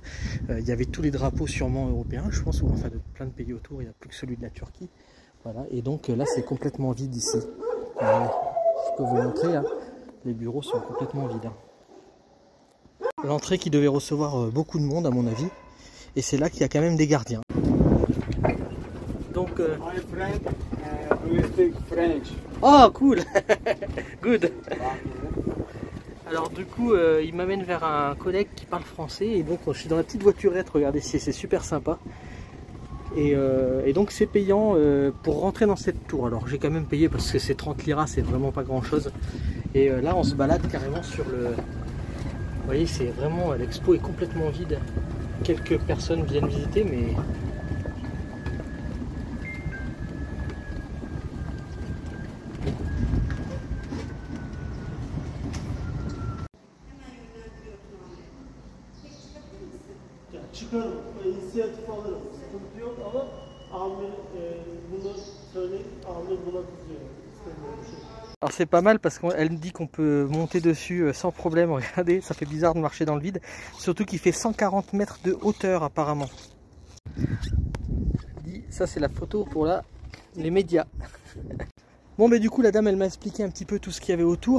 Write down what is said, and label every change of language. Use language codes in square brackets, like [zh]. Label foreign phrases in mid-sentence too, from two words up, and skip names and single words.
[fr] Il y avait tous les drapeaux sûrement européens, je pense, ou enfin de plein de pays autour, il n'y a plus que celui de la Turquie. Voilà, et donc là c'est complètement vide ici. Je peux vous montrer, hein. Les bureaux sont complètement vides, hein. L'entrée qui devait recevoir beaucoup de monde à mon avis, et c'est là qu'il y a quand même des gardiens. Donc [en] My friend, we speak French. oh cool. Good. [fr] Alors du coup il m'amène vers un collègue qui parle français, et donc je suis dans la petite voiturette, regardez, c'est super sympa. Et donc c'est payant pour rentrer dans cette tour. Alors j'ai quand même payé parce que c'est 30 liras, c'est vraiment pas grand chose. Et là on se balade carrément sur le... Vous voyez, c'est vraiment, l'expo est complètement vide. Quelques personnes viennent visiter, mais... [tr] Çıkarım, inisiyatif alırım. Sıkıntı yok ama amir bunu söyleyip amir buna kızıyor. İstemiyorum şey. [fr] Alors c'est pas mal parce qu'elle me dit qu'on peut monter dessus sans problème. Regardez, ça fait bizarre de marcher dans le vide. Surtout qu'il fait 140 mètres de hauteur apparemment. Ça c'est la photo pour les médias. Bon, mais du coup la dame elle m'a expliqué un petit peu tout ce qu'il y avait autour.